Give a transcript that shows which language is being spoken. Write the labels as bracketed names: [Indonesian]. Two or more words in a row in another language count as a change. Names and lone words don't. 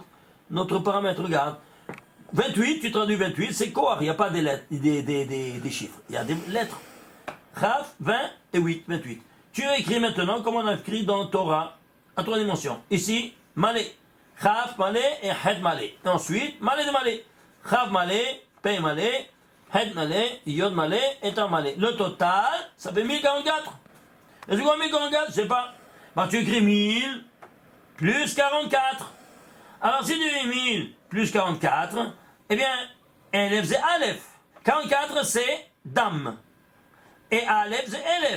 [French] Notre paramètre, regarde. 28, tu traduis 28, c'est Kohar, il n'y a pas des lettres, des chiffres. Il y a des lettres. Chaf, 20 et 8, 28. Tu écris maintenant comme on a écrit dans Torah, à 3 dimensions. Ici, Malé. Chaf Malé et Het Malé. Et ensuite, Malé de Malé. Chaf Malé, Pei Malé, Het Malé, Yod Malé et Tav Malé. Le total, ça fait 1044. Et c'est quoi 1044? Je sais pas. Ben, tu écris 1000 plus 44. Alors si tu dis 1000 plus 44, eh bien, Elef c'est Aleph. 44 c'est Dam. Et Aleph c'est Elef.